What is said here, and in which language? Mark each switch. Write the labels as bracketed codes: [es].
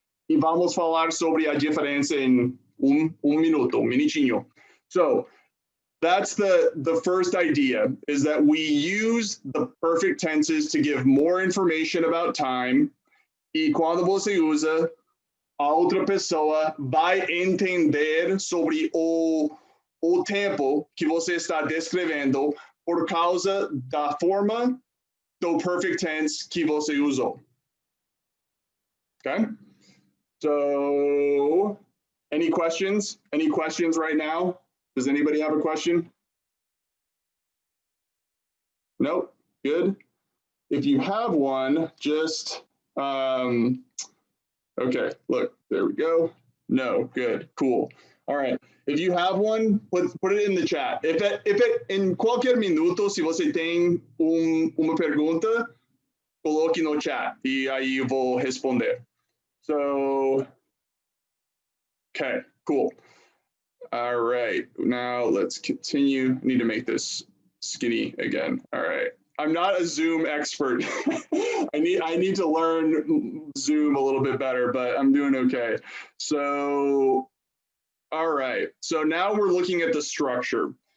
[pt] E vamos falar sobre a diferença em minutinho. [en] So that's the first idea, is that we use the perfect tenses to give more information about time. [pt] E quando você usa, a outra pessoa vai entender sobre o tempo que você está descrevendo por causa da forma do perfect tense que você usou. [en] Okay? So, any questions? Any questions right now? Does anybody have a question? Nope. Good. If you have one, just Okay, look, there we go. No, good, cool. All right. If you have one, put it in the chat. [pt] Em qualquer minuto, se você tem uma pergunta, coloque no chat e aí eu vou responder. [en] So, okay, cool. All right, now let's continue. I need to make this skinny again. All right. I'm not a Zoom expert. I need to learn Zoom a little bit better, but I'm doing okay. So, all right. So now we're looking at the structure.